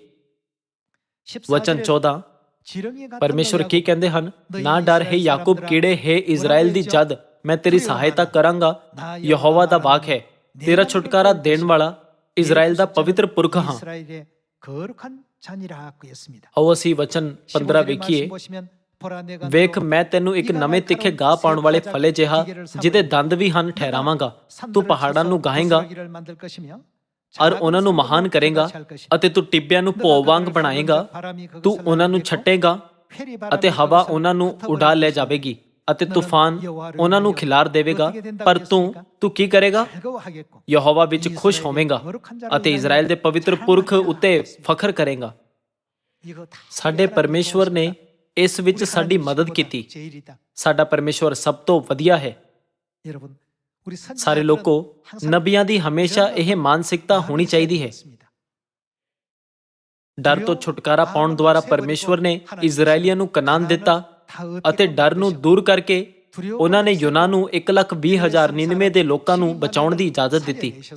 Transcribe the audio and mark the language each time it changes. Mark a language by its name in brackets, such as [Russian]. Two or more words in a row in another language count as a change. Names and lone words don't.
[Punjabi] ਵਚਨ 14, ਪਰਮੇਸ਼ਵਰ ਕੀ ਕਹਿੰਦੇ ਹਨ? ਨਾ ਡਰ ਹੈ ਯਾਕੂਬ ਕੀੜੇ, ਹੈ ਇਜ਼ਰਾਈਲ ਦੀ ਜਦ, ਮੈਂ ਤੇਰੀ ਸਹਾਇਤਾ ਕਰਾਂਗਾ। ਯਹੋਵਾ ਦਾ ਵਾਕ ਹੈ, ਤੇਰਾ ਛੁਟਕਾਰਾ ਦੇਣ ਵਾਲਾ, ਇਜ਼ਰਾਈਲ ਦਾ ਪਵਿੱਤਰ ਪੁਰਖ ਹਾਂ। ਆਓ ਅਸੀਂ ਵਚਨ 15 ਵੇਖੀਏ। [Korean] 보라 내가 [Punjabi] ਵੇਖ [Korean] 너로 [Punjabi] ਮੈਂ ਤੈਨੂੰ ਇੱਕ [Korean] 네가 [Punjabi] ਨਵੇਂ ਤਿੱਖੇ [Korean] 날카로운 [Punjabi] ਗਾਹ ਪਾਉਣ ਵਾਲੇ [Korean] 쇠 [Punjabi] ਫਲੇ ਜਿਹਾ [Korean] 기계를 삼으리니 [Punjabi] ਜਿਹਦੇ ਦੰਦ ਵੀ ਹਨ ਠਹਿਰਾਵਾਂਗਾ। ਤੂੰ [Korean] 산들을 [Punjabi] ਪਹਾੜਾਂ [Korean] 쳐서 [Punjabi] ਨੂੰ ਗਾਹੇਂਗਾ [Korean] 부스러기를 만들 것이며 [Punjabi] ਔਰ [Korean] 작은 [Punjabi] ਉਹਨਾਂ ਨੂੰ [Korean] 산들은 [Punjabi] ਮਹਾਨ ਕਰੇਗਾ [Korean] 그같이 할 것이다. [Punjabi] ਅਤੇ ਤੂੰ ਟਿੱਬਿਆਂ ਨੂੰ [Korean] 너가 [Punjabi] ਭੋਂ ਵਾਂਗ [Korean] 그들을 [Punjabi] ਬਣਾਏਗਾ। [Korean] 삼은즉 바람이 [Punjabi] ਤੂੰ [Korean] 그것을 [Punjabi] ਉਹਨਾਂ ਨੂੰ [Korean] 날리겠고 [Punjabi] ਛੱਟੇਗਾ [Korean] 회리 [Punjabi] ਅਤੇ [Korean] 바람이 [Punjabi] ਹਵਾ [Korean] 그것을 [Punjabi] ਉਹਨਾਂ ਨੂੰ [Korean] 흩어버릴 [Punjabi] ਉਡਾ ਲੈ [Korean] 것이다. [Punjabi] ਜਾਵੇਗੀ ਅਤੇ [Korean] 너는 [Punjabi] ਤੂਫਾਨ [Korean] 여호와를 [Punjabi] ਉਹਨਾਂ ਨੂੰ [Korean] 위하여 [Punjabi] ਖਿਲਾਰ ਦੇਵੇਗਾ। [Korean] 어떻게 된다고 [Punjabi] ਪਰ ਤੂੰ [Korean] 했습니까? [Punjabi] ਤੂੰ ਕੀ ਕਰੇਗਾ? [Korean] 즐거워하겠고 [Punjabi] ਯਹੋਵਾ ਵਿੱਚ ਖੁਸ਼ [Korean] 이스라엘의 [Punjabi] ਹੋਵੇਂਗਾ [Korean] 거룩한 자를 [Punjabi] ਅਤੇ [Korean] 위하여 [Punjabi] ਇਜ਼ਰਾਈਲ ਦੇ ਪਵਿੱਤਰ ਪੁਰਖ [Korean] 자랑하리라 [Punjabi] ਉੱਤੇ [Korean] 했습니다. [Punjabi] ਫਖਰ ਕਰੇਗਾ। [Korean] 이거 다 [Punjabi] ਸਾਡੇ [Korean] 하나님의 [Punjabi] ਪਰਮੇਸ਼ਵਰ ਨੇ [Korean] 도우심이다. [Punjabi] ਇਸ ਵਿੱਚ [Korean] 우리 [Punjabi] ਸਾਡੀ [Korean] 하나님 [Punjabi] ਮਦਦ [Korean] 신보다 [Punjabi] ਕੀਤੀ। [Korean] 제일이다. [Punjabi] ਸਾਡਾ ਪਰਮੇਸ਼ਵਰ ਸਭ ਤੋਂ ਵਧੀਆ ਹੈ। [Korean] 여러분 우리 [Punjabi] ਸਾਰੇ [Korean] 선지자들은 [Punjabi] ਲੋਕੋ [Korean] 항상 [Punjabi] ਨਬੀਆਂ ਦੀ ਹਮੇਸ਼ਾ ਇਹ ਮਾਨਸਿਕਤਾ ਹੋਣੀ ਚਾਹੀਦੀ ਹੈ। ਡਰ ਤੋਂ ਛੁਟਕਾਰਾ ਪਾਉਣ ਦੁਆਰਾ ਪਰਮੇਸ਼ਵਰ ਨੇ ਇਜ਼ਰਾਈਲੀਆਂ ਨੂੰ ਕਨਾਨ ਦਿੱਤਾ ਅਤੇ ਡਰ ਨੂੰ ਦੂਰ ਕਰਕੇ ਉਹਨਾਂ ਨੇ ਯੂਨਾ ਨੂੰ 1,20,000 ਨਿਨਵੇ ਦੇ ਲੋਕਾਂ ਨੂੰ ਬਚਾਉਣ ਦੀ ਇਜਾਜ਼ਤ ਦਿੱਤੀ।